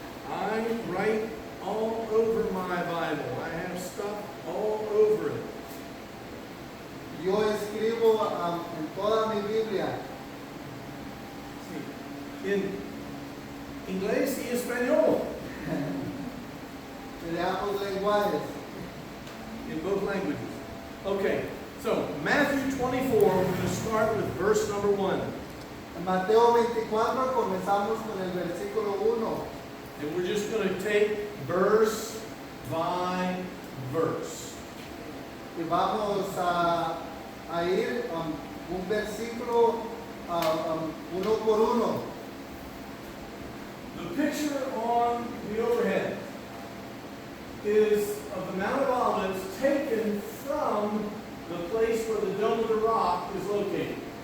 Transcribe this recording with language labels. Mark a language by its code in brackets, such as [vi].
[en] I write all over my Bible. I have stuff all over it. [es] yo escribo en toda mi Biblia, Sí. En inglés y español. en ambos lenguajes. [en] In both languages. Okay, so Matthew 24, we're going to start with verse number 1. [es] En Mateo 24 comenzamos con el versículo 1. [en] And we're just going to take verse by verse. [es] Y vamos a ir un versículo uno por uno. [en] The picture on the overhead is of the Mount of Olives taken from the place where the Dome of the Rock is located.